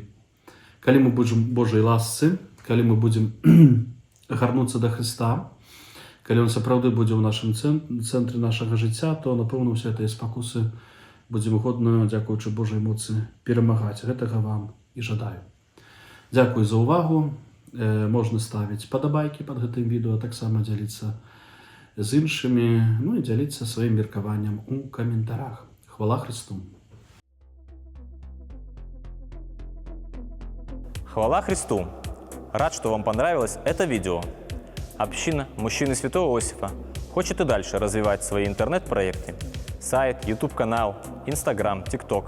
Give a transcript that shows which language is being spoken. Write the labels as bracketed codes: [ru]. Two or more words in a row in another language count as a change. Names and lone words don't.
[be] Калі мы будзем Божай ласцы, калі мы будзем гарнуцца да Христа, калі ён сапраўды будзе ў нашым цэнтры нашага жыцця, то, напэўна, ўсе гэтыя спакусы будзем годна, дзякуючы Божай моцы, перамагаць. Гэтага вам і жадаю. Дзякуй за ўвагу. Можна ставіць падабайкі пад гэтым відэо, а таксама дзяліцца з іншымі, ну і дзяліцца сваім меркаваннем у каментарах. Хвала Христу! Хвала Христу! [ru] Рад, что вам понравилось это видео. Община «Мужчины Святого Иосифа» хочет и дальше развивать свои интернет-проекты. Сайт, YouTube-канал, Instagram, TikTok.